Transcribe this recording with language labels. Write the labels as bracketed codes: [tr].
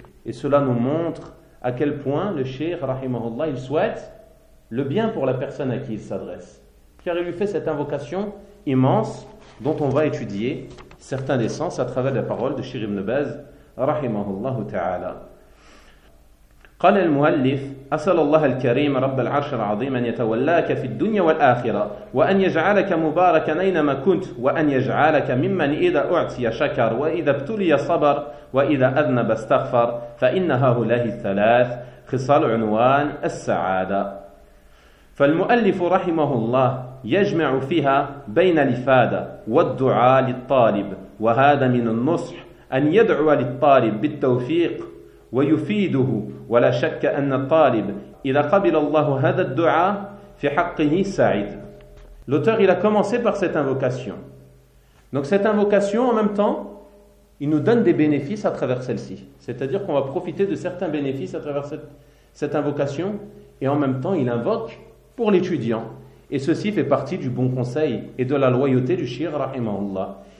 [fr] Et cela nous montre à quel point le shir, rahimahullah, il souhaite le bien pour la personne à qui il s'adresse. Car il lui fait cette invocation immense dont on va étudier certains des sens à travers la parole de Shir ibn Baz, rahimahullah ta'ala. [ar] قال المؤلف أسأل الله الكريم رب العرش العظيم أن يتولاك في الدنيا والآخرة وأن يجعلك مباركا أينما كنت وأن يجعلك ممن إذا أعطي شكر وإذا ابتلي صبر وإذا أذنب استغفر فإن هؤلاء الثلاث خصال عنوان السعادة. فالمؤلف رحمه الله يجمع فيها بين الإفادة والدعاء للطالب وهذا من النصح أن يدعو للطالب بالتوفيق ويفيده ولا شك أن الطالب إذا قبل الله هذا الدعاء في حقه سعيد. [fr] L'auteur, il a commencé par cette invocation. Donc cette invocation, en même temps, il nous donne des bénéfices à travers celle-ci. C'est-à-dire qu'on va profiter de certains bénéfices à travers cette invocation, et en même temps, il invoque pour l'étudiant. Et ceci fait partie du bon conseil et de la loyauté du shir, rahimahullah.